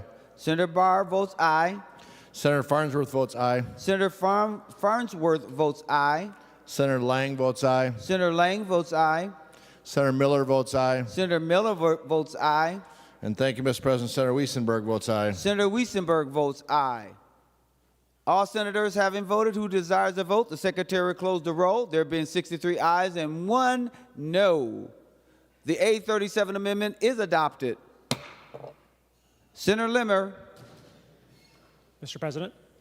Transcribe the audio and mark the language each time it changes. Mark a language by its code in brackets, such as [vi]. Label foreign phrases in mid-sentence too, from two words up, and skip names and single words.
[en] Senator Barr votes aye. Senator Farnsworth votes aye. Senator Farnsworth votes aye. Senator Lang votes aye. Senator Lang votes aye. Senator Miller votes aye. Senator Miller votes aye. And thank you, Mr. President. Senator Weissenberg votes aye. Senator Weissenberg votes aye. All senators having voted who desires to vote, the Secretary will close the roll. There being 63 ayes and 1 no. The A37 amendment is adopted. Senator Limmer. Mr. President.